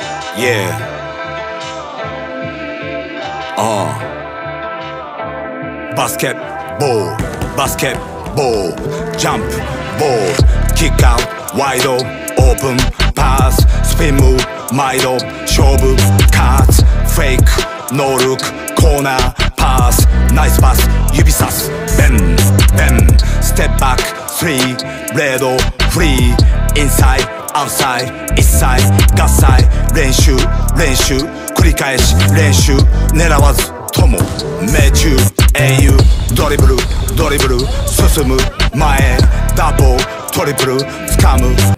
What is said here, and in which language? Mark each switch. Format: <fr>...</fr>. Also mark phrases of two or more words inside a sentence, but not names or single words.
<en>Yeah. Basketball, basketball, jump ball, kick out, wide open, pass, spin move, wide up, 勝負、cuts, fake, no look, corner, pass, nice pass, 指さす、bend, step back, three, red, free, inside, outside, east side,</en> <ja>合切、練習、繰り返し、練習、狙わずとも、命中、英雄、ドリブル、進む、前、ダブル、トリプル、掴む。</ja>